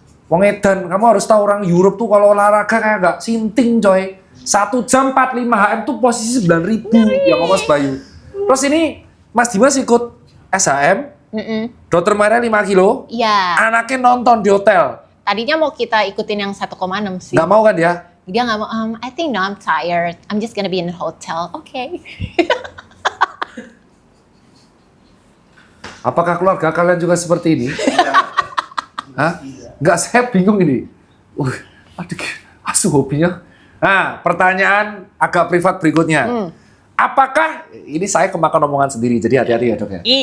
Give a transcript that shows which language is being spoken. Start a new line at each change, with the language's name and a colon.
Indonesian: Wong edan, kamu harus tahu orang Europe tuh kalau olahraga kayak gak sinting coy. 1 jam 45 HM tuh posisi 9.000 yang Mas Bayu. Terus ini Mas Dimas ikut SHM, Dokter Maria 5 kilo, Iya. anaknya nonton di hotel. Tadinya mau kita ikutin yang 1,6 sih. Nggak mau kan dia? Dia nggak mau,
English: I think no, I'm tired. I'm just gonna be in the hotel.
Indonesian: Oke. Apakah keluarga kalian juga seperti ini? Hah? Nggak, saya bingung ini. Aduh, asu hobinya. Nah, pertanyaan agak privat berikutnya. Apakah, ini saya kemakan omongan sendiri, jadi hati-hati ya dok ya.